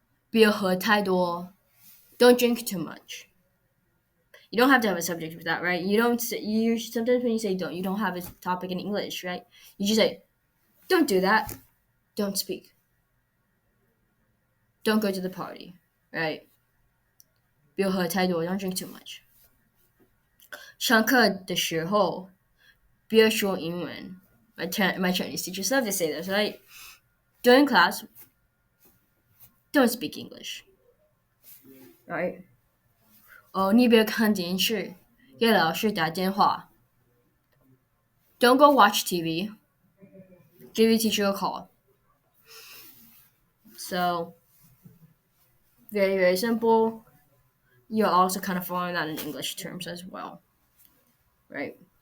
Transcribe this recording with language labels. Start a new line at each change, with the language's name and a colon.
Chinese: 别喝太多,
English: don't drink too much. You don't have to have a subject for that, right? You sometimes when you say don't, you don't have a topic in English, right? You just say Don't do that. Don't speak. Don't go to the party. Right?
Chinese: 不要喝太多
English: don't drink too much.
Chinese: 上课的时候不要说英文.
English: My Chinese teachers love to say this, right? During class, don't speak English. Right?
Chinese: 哦，你不要看电视，给老师打电话.
English: Don't go watch TV. Give your teacher a call. So, very, very simple. You're also kind of following that in English terms as well. Right?